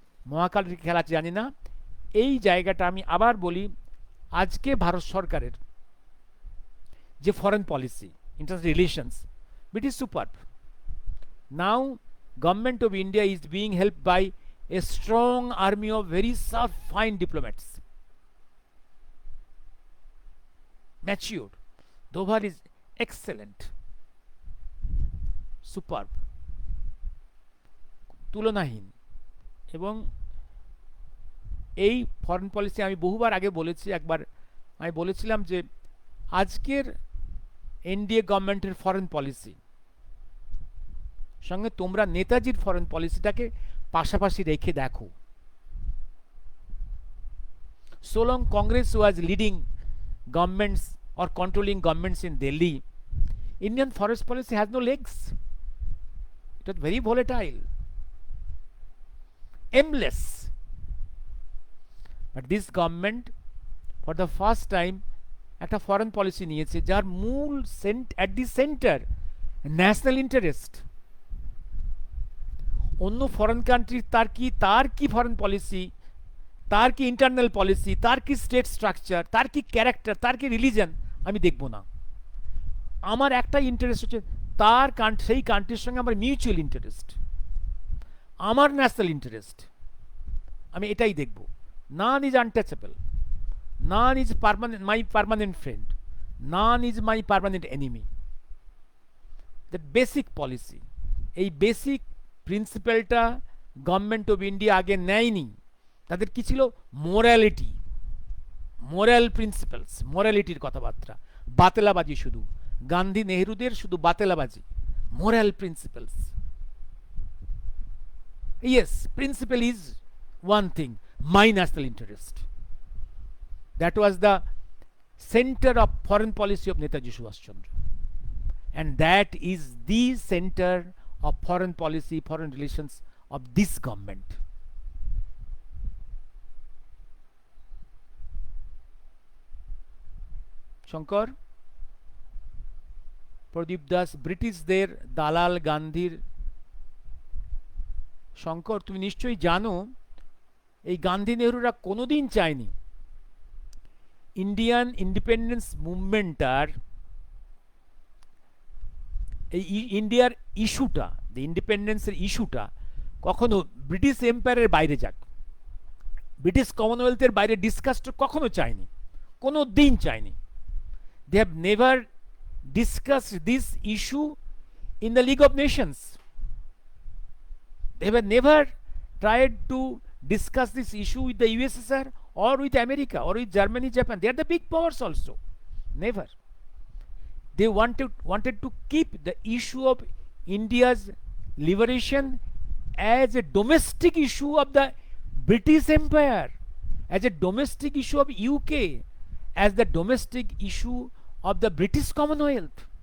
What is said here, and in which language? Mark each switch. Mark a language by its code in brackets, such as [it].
[bn] মহাকালের খেলা জানি না, এই জায়গাটা আমি আবার বলি, আজকে ভারত সরকারের যে foreign policy, international relations, [en] It is superb. Now government of India is being helped by a strong army of very sharp, fine diplomats. Matured. Dovar is excellent, superb, [bn] তুলনাহীন। এবং এই ফরেন পলিসি আমি বহুবার আগে বলেছি, একবার আমি বলেছিলাম যে আজকের এনডিএ গভর্নমেন্টের ফরেন পলিসি সঙ্গে তোমরা নেতাজির ফরেন পলিসিটাকে পাশাপাশি রেখে দেখো। [en] So long Congress was leading governments or controlling governments in Delhi, Indian forest policy has no legs. It was very volatile, aimless. But this government for the first time [bn] একটা foreign policy নিয়েছে যার মূল [en] at the center national interest. [bn] অন্য foreign country তার কি foreign policy, তার কি internal policy, তার কি স্টেট স্ট্রাকচার, তার কি ক্যারেক্টার, তার কি রিলিজন, আমি দেখব না। আমার একটা ইন্টারেস্ট হচ্ছে তার সেই কান্ট্রির সঙ্গে আমার মিউচুয়াল ইন্টারেস্ট, আমার ন্যাশনাল ইন্টারেস্ট, আমি এটাই দেখব। [en] None is untouchable, none is my permanent friend, none is my permanent enemy. That basic policy, [bn] এই বেসিক প্রিন্সিপালটা গভর্নমেন্ট অফ ইন্ডিয়া আগে নেয়নি। তাদের কি ছিল? মোরালিটি, মোরাল প্রিন্সিপালস, মোরালিটির কথাবার্তা, বাতেলাবাজি, শুধু গান্ধী নেহরুদের শুধু বাতেলাবাজি, moral principles. [en] Yes, principle is one thing, my national interest. That was the center of foreign policy of Netaji Subhash Chandra. And that is the center of foreign policy, foreign relations of this government. [bn] Shankar, Pradip Das, ব্রিটিশদের দালাল গান্ধীর। শঙ্কর, তুমি নিশ্চয়ই জানো এই গান্ধী নেহরুরা কোনোদিন চায়নি Indian independence মুভমেন্টটার, এই ইন্ডিয়ার ইস্যুটা, ইন্ডিপেন্ডেন্সের ইস্যুটা কখনো ব্রিটিশ এম্পায়ারের বাইরে যাক, ব্রিটিশ কমনওয়েলথের বাইরে ডিসকাসটা কখনো চায়নি, কোনো দিন চায়নি। [en] They have never discussed this issue in the League of Nations. They were never tried to discuss this issue with the USSR or with America or with Germany, Japan. They are the big powers also. Never. They wanted to keep the issue of India's liberation as a domestic issue of the British Empire, as a domestic issue of UK, as the domestic issue of the British Commonwealth.